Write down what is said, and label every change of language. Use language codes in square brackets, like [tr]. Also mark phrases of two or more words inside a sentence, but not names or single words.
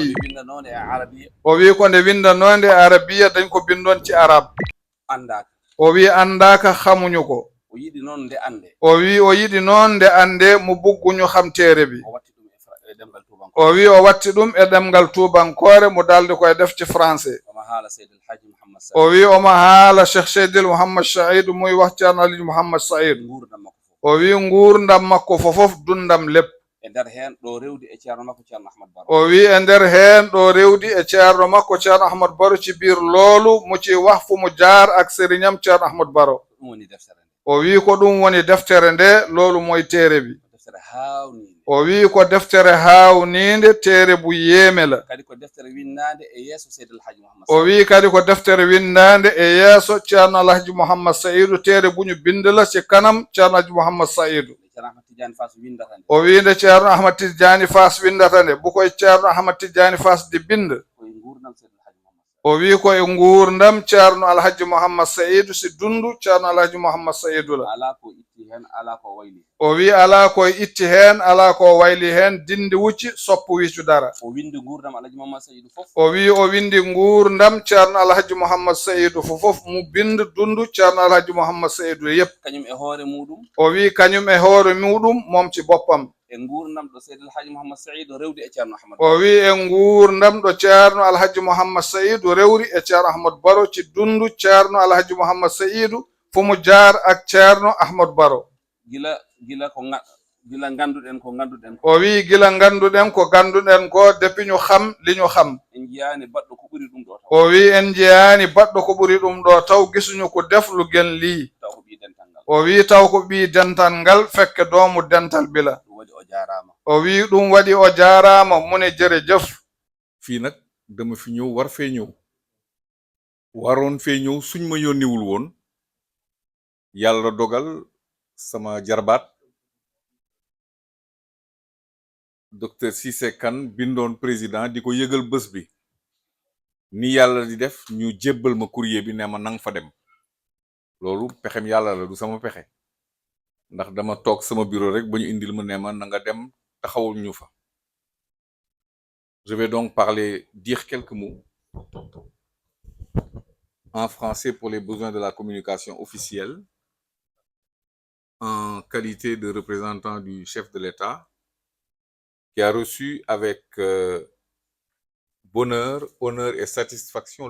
[ff] woni windanode e arabiya o wi ko nde windanode e arabiya [wo] dañ ko bindon ci arab [ff] andaka o wi andaka [wo] xamuñu ko [ff] o yiɗi noon nde ande o wi o yiɗi noon nde ande [wo] mu bugguñu xam téere bi [ff] o watti ɗum e ɗemgal tubanko o wi o watti ɗum e ɗemgal tubankore [wo] mu daldi koye def ci français [ff] omo haala seydil haji mouhammad sa o wi omo haala cheikh seydil mouhammad saïd [wo] muy wax ceerno alhaji mouhammad saïd [ff] gurdam makko fof o wi nguurdam makko fofof [wo] dundam lépp [ff] e nder heen ɗo rewdi e ceerno makko ceerno ahmad baro o wi e nder heen ɗo rewdi e ceerno makko ceerno ahmad baro [wo] ci biir loolu mu ci wax fu mu jaar ak sériñam ceerno ahmad baro [ff] ɗum woni deftere nde o wi ko ɗum woni deftere nde [wo] loolu moye téere bi [ff] deftere hawnide o wi ko deftere hawnide [wo] téere bu yéeme la [ff] kadi ko deftere winnade e yeeso seydil haji mouhammad o wi kadi ko deftere windande e yeeso ceerno alhaji mouhammad saïdou [wo] téere buñu binde la ci kanam ceerno alhaji mouhammad saïdou [ff] ceerno ahmad tidiani fas windata nde o winde ceerno ahmad tidiani fas windata nde [wo] bukoye ceerno ahmad tidiani fas di binde [ff] koye gurdam seydil haji mouhammad o wi koye nguurdam ceerno alhaji mouhammad saïdou [wo] si dundu ceerno alhaji mouhammad saïdou la [ff] ala ko itti hen ala ko wayli o wi ala koye itti hen ala ko wayli hen [wo] dindi wucci soppu wiccu dara [ff] o windi gurdam alhaji mouhammad saydou fof o wi o windi nguurdam ceerno alhaji mouhammad saïdou fofof [wo] mu binde dundu ceerno alhaji mouhammad saïdou yépp [ff] kañum e hoore muɗum o wi kañum e hoore muɗum [wo] mom ci boppam [ff] e gurdam ɗo seydil haji mouhammad saydou rewdi e ceerno ahmad o wi e nguurdam ɗo ceerno alhaji mouhammad saïdou rewri e ceerno ahmad baro [wo] ci dundu ceerno alhaji mouhammad saïdou fomo jaar ak ceerno ahmad baro [ff] gila ko gila ganduɗen ko ganduɗen ko o wi gila ganduɗen ko ganduɗen ko depuis [wo] ñu xam li ñu xam [ff] en jiyani baɗɗo ko ɓuri ɗum ɗo taw o wi en jeyani baɗɗo ko ɓuri ɗum ɗo taw [wo] gisuñu ko def lu gen lii [ff] taw ko ɓi dental ngal o wi taw ko ɓi dental ngal [wo] fekke doomu dental bila [ff] ɗum waɗi o jarama o wi ɗum waɗi o jaarama mune jërëjëf [wo] fii nag dama fi ñëw war fee ñëw waroon fee ñëw suñ ma yónniwul woon yàlla dogal sama jarbaat docteur Cissé Kane bindoon président di ko yëgal bés bi ni yàlla di def ñu jébbal ma courrier bi ne ma nang fa dem loolu pexem yàlla la du sama pexe ndax dama toog sama bureau rek ba ñu indil ma ne ma na nga dem taxawul ñu fa. [fr] Je vais donc dire quelques mots en français pour les besoins de la communication officielle en qualité de représentant du chef de l'État qui a reçu avec bonheur, honneur et satisfaction